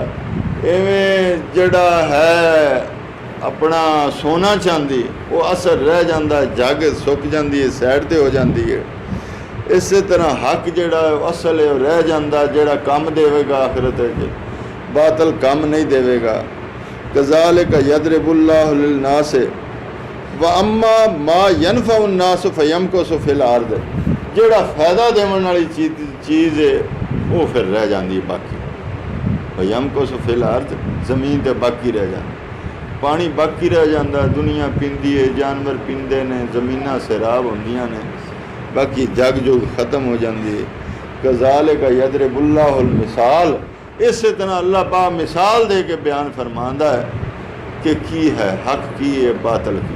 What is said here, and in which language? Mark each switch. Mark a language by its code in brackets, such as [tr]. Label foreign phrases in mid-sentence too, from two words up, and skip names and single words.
[pa] ਇਵੇਂ ਜਿਹੜਾ ਹੈ ਆਪਣਾ ਸੋਨਾ ਚਾਂਦੀ, ਉਹ ਅਸਰ ਰਹਿ ਜਾਂਦਾ, ਜੱਗ ਸੁੱਕ ਜਾਂਦੀ ਹੈ, ਸਾਈਡ 'ਤੇ ਹੋ ਜਾਂਦੀ ਹੈ। ਇਸੇ ਤਰ੍ਹਾਂ ਹੱਕ ਜਿਹੜਾ ਅਸਲ ਹੈ ਉਹ ਰਹਿ ਜਾਂਦਾ, ਜਿਹੜਾ ਕੰਮ ਦੇਵੇਗਾ ਆਖਿਰਤ ਵਿੱਚ, ਬਾਤਲ ਕੰਮ ਨਹੀਂ ਦੇਵੇਗਾ। [ar] كذلك يضرب الله للناس وأما ما ينفع الناس فيمكث في الأرض, [pa] ਜਿਹੜਾ ਫਾਇਦਾ ਦੇਣ ਵਾਲੀ ਚੀਜ਼ ਹੈ ਉਹ ਫਿਰ ਰਹਿ ਜਾਂਦੀ ਹੈ ਬਾਕੀ। [ar] فيمكث في الأرض, [pa] ਜ਼ਮੀਨ 'ਤੇ ਬਾਕੀ ਰਹਿ ਜਾਂਦਾ, ਪਾਣੀ ਬਾਕੀ ਰਹਿ ਜਾਂਦਾ, ਦੁਨੀਆ ਪੀਂਦੀ ਹੈ, ਜਾਨਵਰ ਪੀਂਦੇ ਨੇ, ਜ਼ਮੀਨਾਂ ਸੈਰਾਬ ਹੁੰਦੀਆਂ ਨੇ, ਬਾਕੀ ਜਗ ਜੁਗ ਖਤਮ ਹੋ ਜਾਂਦੀ ਹੈ। [ar] كذلك يضرب الله الأمثال, [pa] ਇਸੇ ਤਰ੍ਹਾਂ ਅੱਲਾਹ ਪਾਕ ਮਿਸਾਲ ਦੇ ਕੇ ਬਿਆਨ ਫਰਮਾਉਂਦਾ ਹੈ ਕਿ ਕੀ ਹੈ ਹੱਕ, ਕੀ ਹੈ ਬਾਤਲ, ਕੀ।